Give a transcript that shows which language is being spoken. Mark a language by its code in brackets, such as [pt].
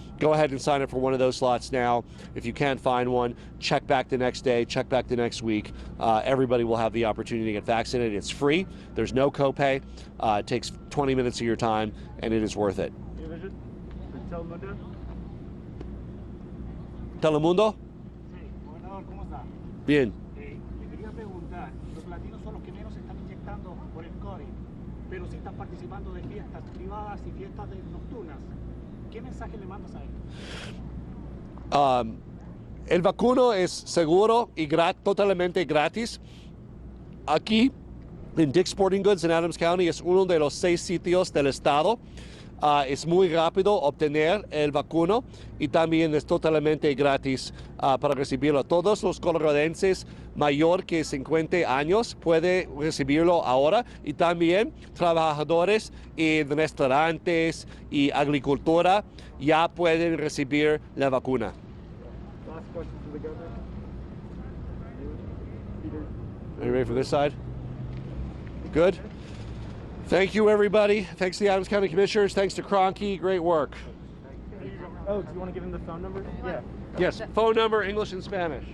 [en] Go ahead and sign up for one of those slots now. If you can't find one, check back the next day, check back the next week. Everybody will have the opportunity to get vaccinated. It's free. There's no copay. It takes 20 minutes of your time, and it is worth it. Telemundo? Telemundo? [es] Sí, gobernador, ¿cómo está? Bien. Le quería preguntar, los latinos son los que menos se están inyectando por el COVID, pero sí están participando de fiestas privadas y fiestas nocturnas. ¿Qué mensaje le mandas a ellos? El vacuno es seguro y totalmente gratis. Aquí en Dick's Sporting Goods en Adams County es uno de los 6 sitios del estado. Es muy rápido obtener el vacuno y también es totalmente gratis para recibirlo. Todos los coloradenses mayor que 50 años pueden recibirlo ahora y también trabajadores en restaurantes y agricultura ya pueden recibir la vacuna. [en] Last question to the governor. Peter. Are you ready for this side? Good. Thank you, everybody. Thanks to the Adams County Commissioners. Thanks to Cronky. Great work. Oh, do you want to give him the phone number? Yeah. Yes, phone number, English and Spanish.